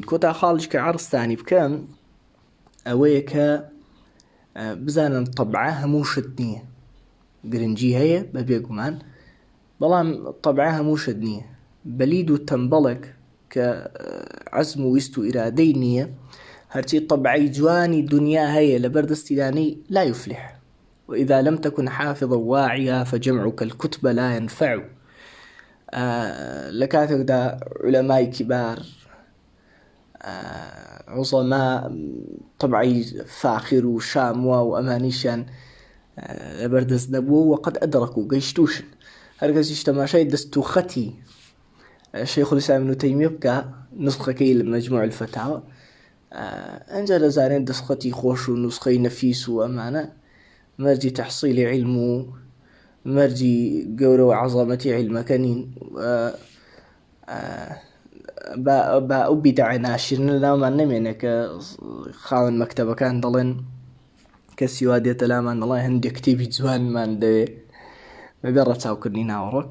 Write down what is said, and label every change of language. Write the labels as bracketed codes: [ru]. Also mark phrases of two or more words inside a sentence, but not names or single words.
[ckb] کۆتا خاڵش کە عەرزتانی بکەم ئەوەیە کە بزانن طەبعە هەموو شت نییە، گرنگی هەیە بە بێگومان، بەڵام طەبعە هەموو شت نییە. بەلید و تەمبەڵێک کە عەزم و ویست و ئیرادەی نییە، هەرچی طەبعەی جوانی دنیا هەیە لە بەردەستی دانەی [ar] لا يفلح، وإذا لم تكن حافظا واعيا فجمعك الكتب لا ينفع. [ckb] لكاتێکدا علەمای کیبار، عوزەما، طەبعی فاخر و شاموا و ئەمانیشیان لەبەردەست نەبووە و قەد ئەدرەک و گەیشتوشن. هەر کەسیش تەماشای دەست و خەتی شيخ الإسلام ابن تيمية بکە نسخەکەی لە مجموع الفتاوى ئەنجا دەزانێت دەستخەتی خۆش و نسخەی نەفیس و ئەمانە مەرجی تەحصیلی علم و مەرجی گەورە و عەزەمەتی علمەکە نین. بە ئەو بیدعە ناشرینە لامان نەمێنێ کە خاوەن مەکتەبەکان دەڵێن کەسی وا دێتە لامان دەڵێ هەندێک کتێبی جوانمان دەوێ بەبێ ڕەچاوکردنی ناوەڕۆک.